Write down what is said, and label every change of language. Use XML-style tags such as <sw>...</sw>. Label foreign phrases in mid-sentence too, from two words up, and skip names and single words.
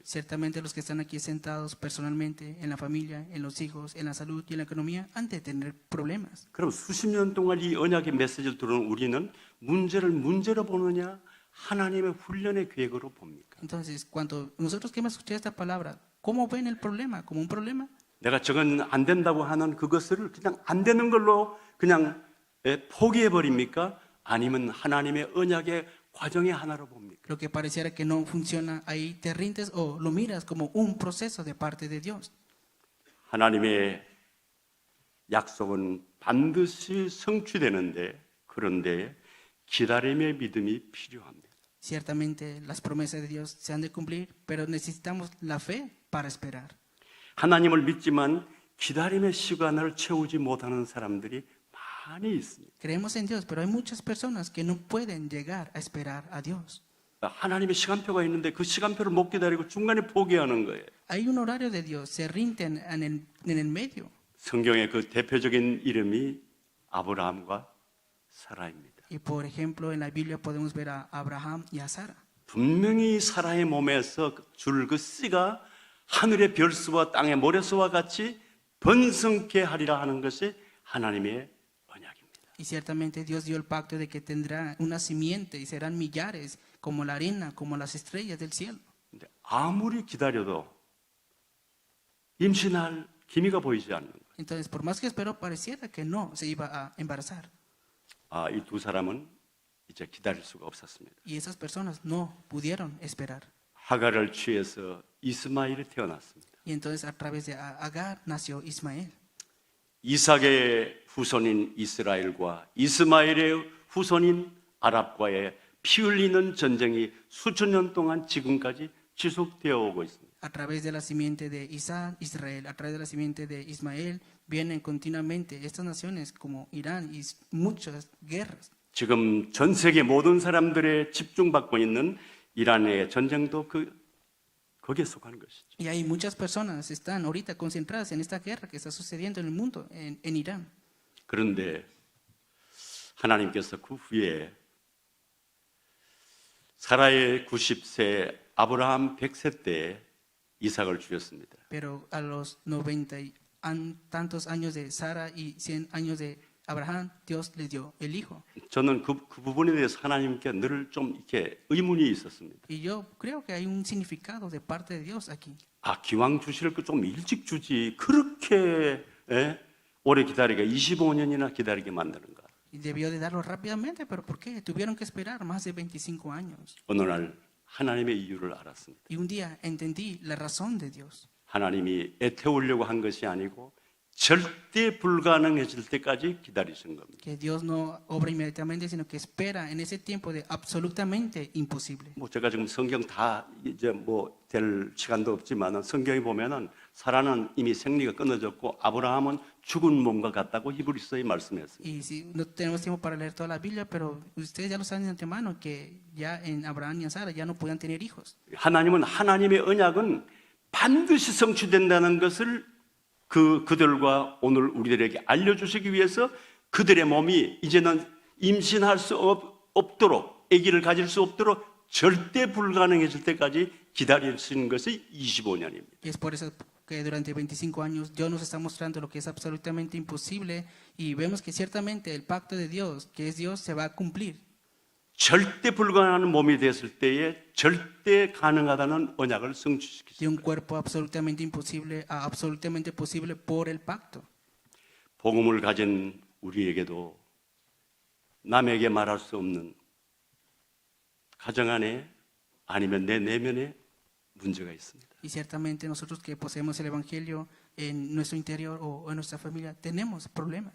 <es>Ciertamente los que están aquí sentados personalmente, en la familia, en los hijos, en la salud y en la economía, han de tener problemas.</es> <ko>그럼 수십 년 동안 이 언약의 메시지를 들은 우리는 문제를 문제로 보느냐 하나님의 훈련의 계획으로 봅니까?</ko> <es>Entonces, cuando nosotros que hemos escuchado esta palabra, ¿cómo ven el problema? ¿Como un problema?</es> <ko>내가 저건 안 된다고 하는 그것을 그냥 안 되는 걸로 그냥 포기해 버립니까? 아니면 하나님의 언약의 과정의 하나로 봅니까?</ko> <es>Lo que pareciera que no funciona, ahí te rindes o lo miras como un proceso de parte de Dios.</es> <ko>하나님의 약속은 반드시 성취되는데 그런데 기다림의 믿음이 필요합니다.</ko> <es>Ciertamente las promesas de Dios se han de cumplir, pero necesitamos la fe para esperar.</es> <ko>하나님을 믿지만 기다림의 시간을 채우지 못하는 사람들이 많이 있습니다.</ko> <es>Creemos en Dios, pero hay muchas personas que no pueden llegar a esperar a Dios.</es> <ko>하나님의 시간표가 있는데 그 시간표를 못 기다리고 중간에 포기하는 거예요.</ko> <es>Hay un horario de Dios, se rinden en el medio.</es> <ko>성경의 그 대표적인 이름이 아브라함과 사라입니다.</ko> <es>Y por ejemplo, en la Biblia podemos ver a Abraham y a Sara.</es> <ko>분명히 사라의 몸에서 줄 그 씨가 하늘의 별수와 땅의 모래수와 같이 번성케 하리라 하는 것이 하나님의 언약입니다.</ko> <es>Y ciertamente Dios dio el pacto de que tendrá una simiente y serán millares como la arena, como las estrellas del cielo.</es> <ko>근데 아무리 기다려도 임신할 기미가 보이지 않는 거예요.</ko> <es>Entonces, por más que esperó, pareciera que no se iba a embarazar.</es> <ko>이 두 사람은 이제 기다릴 수가 없었습니다.</ko> <es>Y esas personas no pudieron esperar.</es> <ko>하갈을 취해서 이스마엘이 태어났습니다.</ko> <es>Y entonces a través de Agar nació Ismael.</es> <ko>이삭의 후손인 이스라엘과 이스마엘의 후손인 아랍과의 피 흘리는 전쟁이 수천 년 동안 지금까지 지속되어 오고 있습니다.</ko> <es>A través de la simiente de Isaac, Israel, a través de la simiente de Ismael, vienen continuamente estas naciones como Irán y muchas guerras.</es> <ko>지금 전 세계 모든 사람들의 집중받고 있는 이란의 전쟁도 거기에 속하는 것이죠.</ko> <es>Y hay muchas personas están ahorita concentradas en esta guerra que está sucediendo en el mundo, en Irán.</es> <ko>그런데 하나님께서 그 후에 사라의 90세, 아브라함 100세 때 이삭을 주셨습니다.</ko> <es>Pero a los 90 y tantos años de Sara y 100 años de Abraham, Dios le dio el hijo.</es> <ko>저는 그 부분에 대해서 하나님께 늘 좀 이렇게 의문이 있었습니다.</ko> <es>Y yo creo que hay un significado de parte de Dios aquí.</es> <ko>기왕 주실 거 좀 일찍 주지 그렇게 오래 기다리게 25년이나 기다리게 만드는가.</ko> <es>Y debió de darlo rápidamente, pero ¿por qué? Tuvieron que esperar más de 25 años.</es> <ko>어느 날 하나님의 이유를 알았습니다.</ko> <es>Y un día entendí la razón de Dios.</es> <ko>하나님이 애태우려고 한 것이 아니고 절대 불가능해질 때까지 기다리신 겁니다.</ko> <es>Que Dios no obra inmediatamente, sino que espera en ese tiempo de absolutamente imposible.</es> <ko>제가 지금 성경 다 이제 될 시간도 없지만 성경에 보면은 사라는 이미 생리가 끊어졌고 아브라함은 죽은 몸과 같다고 히브리서에 말씀했어요.</ko> <es>Y si no tenemos tiempo para leer toda la Biblia, pero ustedes ya lo saben de antemano que ya en Abraham y en Sara ya no podían tener hijos.</es> <ko>하나님의 언약은 반드시 성취된다는 것을 그들과 오늘 우리들에게 알려주시기 위해서 그들의 몸이 이제는 임신할 수 없도록 아기를 가질 수 없도록 절대 불가능해질 때까지 기다리시는 것이 25년입니다.</ko> <es>Y es por eso que durante 25 años Dios nos está mostrando lo que es absolutamente imposible y vemos que ciertamente el pacto de Dios, que es Dios, se va a cumplir.</es> <ko>절대 불가능한 몸이 됐을 때에 절대 가능하다는 언약을</ko> <es>De</es> <ko>성취시키십니다.</ko> <es>un cuerpo absolutamente imposible a absolutamente posible por el pacto.</es> <ko>복음을 가진 우리에게도 남에게 말할 수 없는 가정 안에 아니면 내 내면에 문제가 있습니다.</ko> <es>Y ciertamente nosotros que poseemos el Evangelio en nuestro interior o en nuestra familia tenemos problemas.</es>